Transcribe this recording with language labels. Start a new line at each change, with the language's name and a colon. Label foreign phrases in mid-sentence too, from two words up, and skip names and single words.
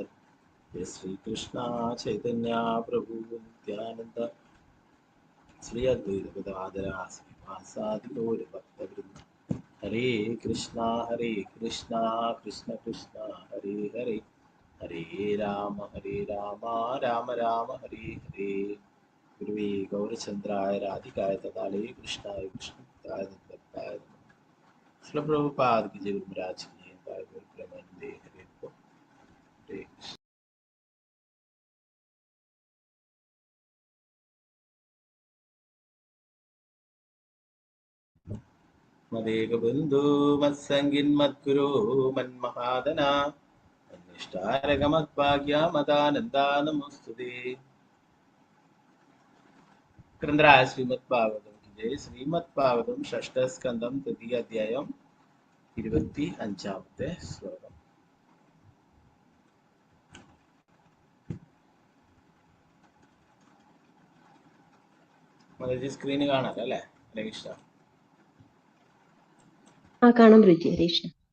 Sanskrit: श्रीकृष्ण चैतन्य प्रभु नित्यानन्द श्री अद्वैत गदाधर श्रीवासादि गौरभक्तवृन्द हरे कृष्ण कृष्ण कृष्ण हरे हरे हरे राम राम राम हरे हरे गुरुवे गौरचन्द्राय राधिकाय तथाले कृष्णाय कृष्णभक्ताय तद्भक्ताय
Hindi: श्रील प्रभुपाद की जय
Sanskrit: महाराज की जय प्रेमानंदे हरे हरे कृष्ण मदेक बंधु मत्संगिन मद्गुरु मन्महादना मन्निष्ठारक मद्भाग्य मदानंदा नमोस्तुते क्रंदराय श्रीमद्भागवतम की जय श्रीमद्भागवतम षष्ठ स्कंदम तृतीय अध्यायम
Malayalam: 25ാമത്തെ ശ്ലോകം. സ്ക്രീന് കാണാലോ അല്ലേ?
Sanskrit: हरे कृष्ण.
Malayalam: കാണാൻ പറ്റും.
Sanskrit: हरे कृष्ण.